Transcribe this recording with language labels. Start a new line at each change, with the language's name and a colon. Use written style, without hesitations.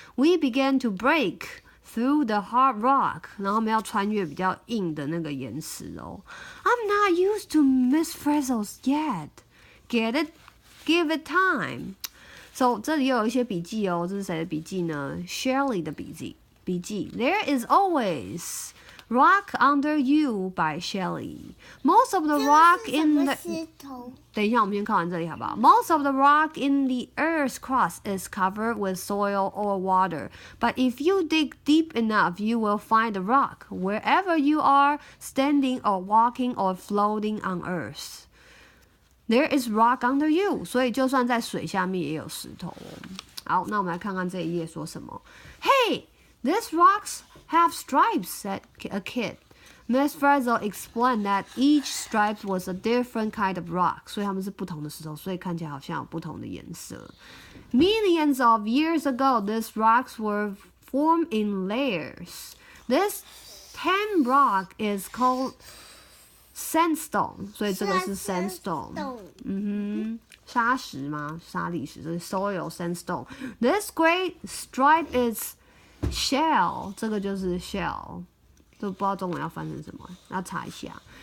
English: We began to break through the hard rock.
Chinese: 然后我们要穿越比较硬的那个岩石哦。
English: I'm not used to Miss Frizzles yet. Get it? Give it time.
Chinese: So 这里又有一些笔记哦，这是谁的笔记呢 ？Shirley 的笔记。
English: There is always rock under you by Shirley. Most of the rock in the
Chinese: 等一下，我们先看完这里好不好
English: ？Most of the rock in the earth's crust is covered with soil or water. But if you dig deep enough, you will find the rock wherever you are standing or walking or floating on earth.There is rock under you.
Chinese: 所以就算在水下面也有石头哦。好，那我们来看看这一页说什么。
English: Hey, these rocks have stripes, said a kid. Miss Frizzle explained that each stripe was a different kind of rock.
Chinese: 所以它们是不同的石头，所以看起来好像有不同的颜色。
English: Millions of years ago, these rocks were formed in layers. This tan rock is called sandstone，
Chinese: 所以这个是
English: sandstone。
Chinese: 砂石吗？砂砾石，这是 soil sandstone。
English: This great stripe is shell，
Chinese: 这个就是 shell， 都不知道中文要翻成什么，要查一下。